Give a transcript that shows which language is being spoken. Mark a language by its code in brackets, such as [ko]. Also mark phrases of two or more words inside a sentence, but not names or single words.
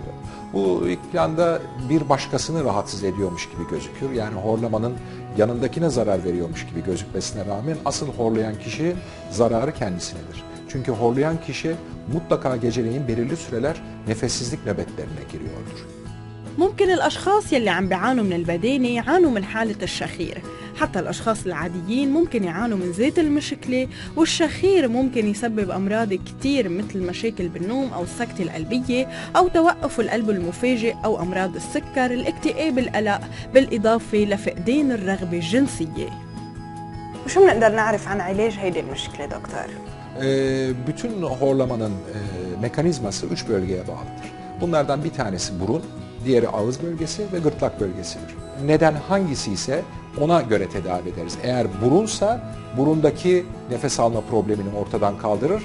[tr] Bu ilk planda bir başkasını rahatsız ediyormuş gibi gözükür. Yani horlamanın yanındakine zarar veriyormuş gibi gözükmesine rağmen asıl horlayan kişi zararı kendisinedir. Çünkü horlayan kişi mutlaka geceleyin belirli süreler nefessizlik nöbetlerine giriyordur. [ar] ممكن الأشخاص يلي عم بيعانوا من البدانة يعانوا من حالة الشخير، حتى الأشخاص العاديين ممكن يعانوا من ذات المشكلة، والشخير ممكن يسبب أمراض كتير مثل مشاكل بالنوم أو السكتة القلبية أو توقف القلب المفاجئ أو أمراض السكر، الاكتئاب، القلق، بالإضافة لفقدان الرغبة الجنسية. وشو بنقدر نعرف عن علاج هيدي المشكلة دكتور؟ [tr] Bütün horlamanın mekanizması 3 bölgeye bağlıdır. Bunlardan bir tanesi burun, diğeri ağız bölgesi ve gırtlak bölgesidir. Neden hangisi ise ona göre tedavi ederiz. Eğer burunsa burundaki nefes alma problemini ortadan kaldırır.